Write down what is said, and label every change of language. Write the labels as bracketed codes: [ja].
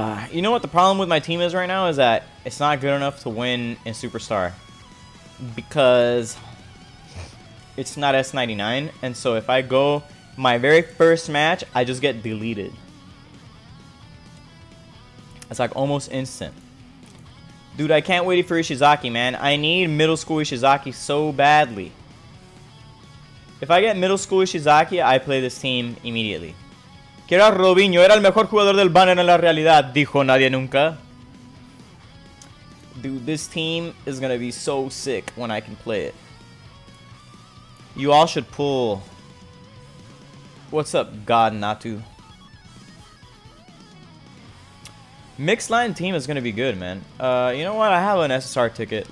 [en] you know what the problem with my team is right now is that it's not good enough to win in Superstar because it's not S99, and so if I go my very first match, I just get deleted. It's like almost instant. Dude, I can't wait for Ishizaki, man. I need middle school Ishizaki so badly. If I get middle school Ishizaki, I play this team immediately. [es] Quiero a Robinho, era el mejor jugador del banner en la realidad, dijo nadie nunca. [en] Dude, this team is gonna be so sick when I can play it. You all should pull. What's up, God Natu? Mixed line team is gonna be good, man. You know what? I have an SSR ticket.